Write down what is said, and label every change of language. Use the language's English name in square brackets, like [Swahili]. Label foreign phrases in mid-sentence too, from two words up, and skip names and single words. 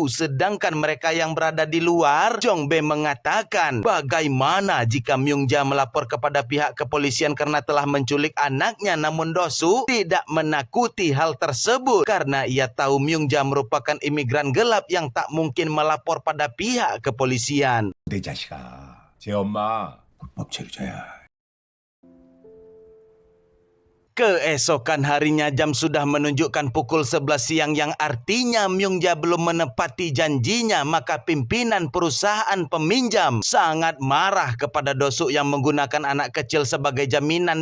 [Indonesian] Sedangkan mereka yang berada di luar, Jung Bae mengatakan bagaimana jika Myung Ja melapor kepada pihak kepolisian karena telah menculik anaknya. Namun Do Suk tidak menakuti hal tersebut karena ia tahu Myung Ja merupakan imigran gelap yang tak mungkin melapor pada pihak kepolisian. [Korean] 내 자식아, 제 엄마 불법 체류자야. [Indonesian] Keesokan harinya jam sudah menunjukkan pukul 11 siang, yang artinya Myung Ja belum menepati janjinya. Maka pimpinan perusahaan peminjam sangat marah kepada Do Suk yang menggunakan anak kecil sebagai jaminan.